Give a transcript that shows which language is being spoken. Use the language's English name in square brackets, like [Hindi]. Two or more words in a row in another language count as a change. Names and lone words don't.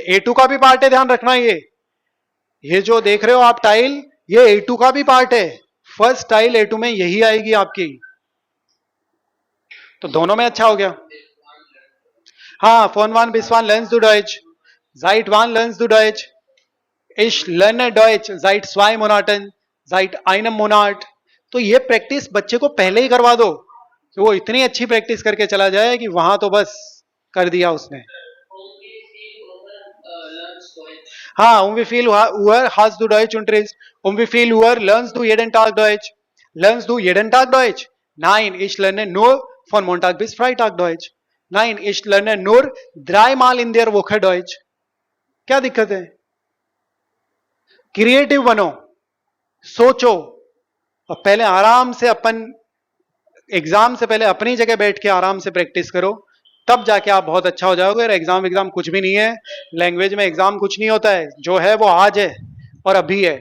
[Hindi] A2 का भी पार्ट है, ध्यान रखना, ये जो देख रहे हो आप टाइल, ये A2 का भी पार्ट है, फर्स्ट टाइल A2 में यही आएगी आपकी, तो दोनों में अच्छा हो गया। [German] हाँ von wann bis wann lernst du Deutsch, seit wann lernst du Deutsch, ich lerne Deutsch seit 2 Monaten, seit einem Monat। [Hindi] तो ये प्रैक्टिस बच्चे को पहले ही करवा दो कि वो इतनी अच्छी प्रैक्टिस करके चला जाए कि वहां तो बस कर दिया उसने। [German] हाँ wie viel Uhr hast du Deutsch unterricht, wie viel Uhr lernst du jeden Tag Deutsch, lernst du jeden Tag Deutsch, nein ich lerne nur von Montag bis Freitag Deutsch, nein ich lerne nur 3 Mal in der Woche Deutsch। [Hindi] क्या दिक्कत है, क्रिएटिव बनो, सोचो, और पहले आराम से अपन एग्जाम से पहले अपनी जगह बैठ के आराम से प्रैक्टिस करो, तब जाके आप बहुत अच्छा हो जाओगे। और एग्जाम कुछ भी नहीं है, लैंग्वेज में एग्जाम कुछ नहीं होता है, जो है वो आज है और अभी है।